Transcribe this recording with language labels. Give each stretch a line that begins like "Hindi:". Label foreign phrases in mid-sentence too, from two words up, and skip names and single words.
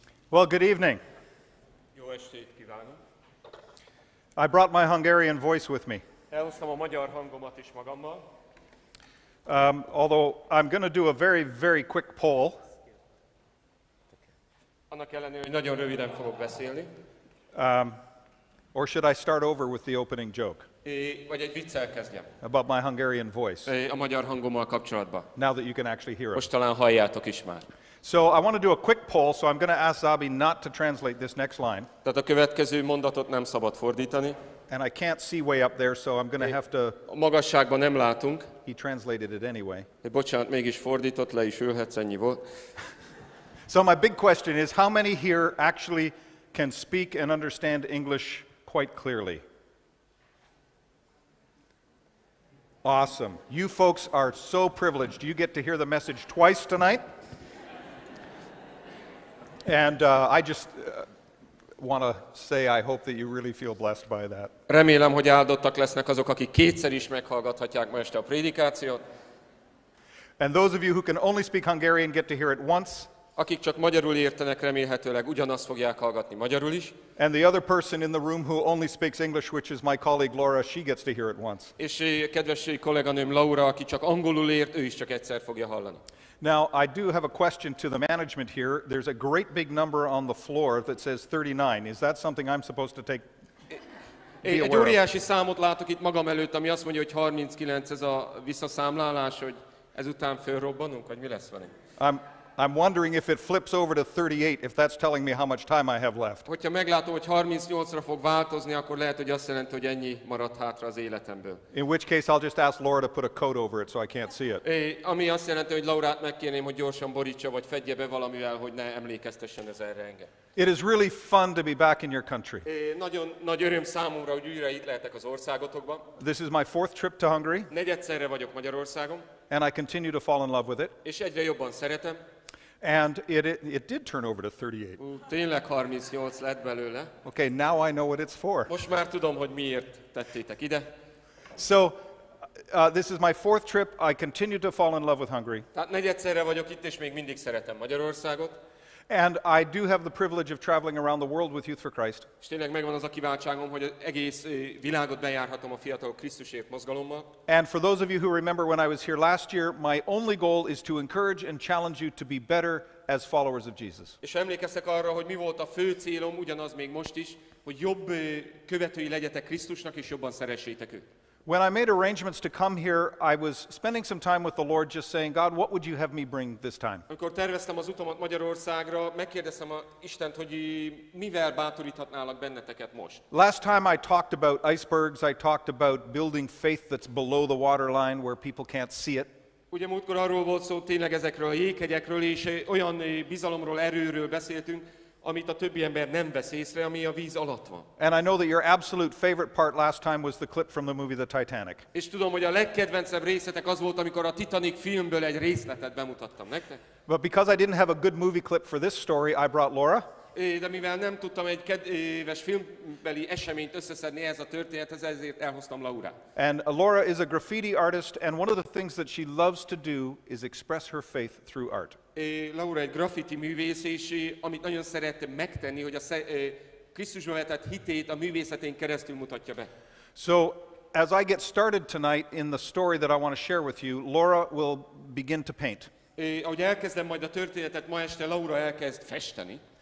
English: Well, good evening.
Hungarian: Jó estét kívánok.
English: I brought my Hungarian voice with me.
Hungarian: Elhoztam a magyar hangomat is magammal.
English: Although I'm going to do a very, very quick poll.
Hungarian: Annak ellenére, hogy nagyon röviden fogok beszélni.
English: Or should I start over with the opening joke
Hungarian: Vagy egy viccel kezdjem.
English: about my Hungarian voice,
Hungarian: A magyar hangommal kapcsolatban.
English: now that you can actually hear it?
Hungarian: Most talán halljátok is már.
English: So I want to do a quick poll, so I'm going to ask Dávid not to translate this next line.
Hungarian: Tehát a következő mondatot nem szabad fordítani.
English: And I can't see way up there, so I'm going to have to...
Hungarian: A magasságban nem látunk.
English: He translated it anyway.
Hungarian: Bocsánat, mégis fordított, le is ülhetsz, ennyi volt.
English: So my big question is, how many here actually can speak and understand English quite clearly? Awesome. You folks are so privileged. You get to hear the message twice tonight. And I just want to say I hope that you really feel blessed by that.
Hungarian: Remélem, hogy áldottak lesznek azok, akik kétszer is meghallgathatják ma este a prédikációt.
English: And those of you who can only speak Hungarian get to hear it once.
Hungarian: Akik csak magyarul értenek, remélhetőleg ugyanazt fogják hallgatni magyarul is.
English: And the other person in the room who only speaks English, which is my colleague Laura, she gets to hear it once.
Hungarian: És kedves kolléganőm Laura, aki csak angolul ért, ő is csak egyszer fogja hallani.
English: Now, I do have a question to the management here. There's a great big number on the floor that says 39. Is that something I'm supposed to take?
Hungarian: Egy óriási számot látok itt magam előtt, ami azt mondja, hogy 39 ez a visszaszámlálás, hogy ezután fölrobbanunk, vagy mi lesz velünk?
English: I'm wondering if it flips over to 38, if that's telling me how much time I have left.
Hungarian: Hogyha meglátom, hogy 38-ra fog változni, akkor lehet, hogy azt jelenti, hogy ennyi maradt hátra az életemből.
English: In which case I'll just ask Laura to put a coat over it so I can't see it.
Hungarian: Ami azt jelenti, hogy Laurát megkérném, hogy gyorsan borítsa, vagy fedje be valamivel, hogy ne emlékeztessen ez erre engem.
English: It is really fun to be back in your country.
Hungarian: Nagyon nagy öröm számomra, hogy újra itt lehetek az országotokban.
English: This is my fourth trip to Hungary.
Hungarian: Negyedszer vagyok Magyarországon.
English: And I continue to fall in love with it.
Hungarian: És egyre jobban szeretem.
English: And it did turn over to 38.
Hungarian: Tényleg 38 lett belőle.
English: Okay, now I know what it's for.
Hungarian: Most már tudom, hogy miért tettétek ide.
English: So, this is my fourth trip. I continue to fall in love with Hungary.
Hungarian: Tehát negyedszerre vagyok itt, és még mindig szeretem Magyarországot.
English: And I do have the privilege of traveling around the world with Youth for Christ.
Hungarian: És tényleg megvan az a kiváltságom, hogy az egész világot bejárhatom a Fiatalok Krisztusért mozgalommal.
English: And for those of you who remember when I was here last year, my only goal is to encourage and challenge you to be better as followers of Jesus.
Hungarian: És emlékeztek arra, hogy mi volt a fő célom, ugyanaz még most is, hogy jobb követői legyetek Krisztusnak, és jobban szeressétek őt.
English: When I made arrangements to come here, I was spending some time with the Lord just saying, God, what would you have me bring this time?
Hungarian: Amikor terveztem az utamat Magyarországra, megkérdeztem a Istent, hogy mivel bátoríthatnálak benneteket most.
English: Last time I talked about icebergs, I talked about building faith that's below the waterline where people can't see it.
Hungarian: Ugye múltkor arról volt szó tényleg ezekről a jéghegyekről, és olyan bizalomról, erőről beszéltünk, amit a többi ember nem vesz észre, ami a víz alatt van.
English: And I know that your absolute favorite part last time was the clip from the movie The Titanic.
Hungarian: És tudom, hogy a legkedvencebb részetek az volt, amikor a Titanic filmből egy részletet bemutattam nektek.
English: But because I didn't have a good movie clip for this story, I brought Laura.
Hungarian: De mivel nem tudtam egy kedves filmbeli eseményt összeszedni ehhez a történethez, ezért elhoztam Laurát.
English: And Laura is a graffiti artist, and one of the things that she loves to do is express her faith through art.
Hungarian: Laura egy graffiti művész, és amit nagyon szeret megtenni, hogy a Krisztusba vetett hitét a művészetén keresztül mutatja be.
English: So, as I get started tonight in the story that I want to share with you, Laura will begin to paint.
Hungarian: Ahogy elkezdem majd a történetet, ma este Laura elkezd festeni.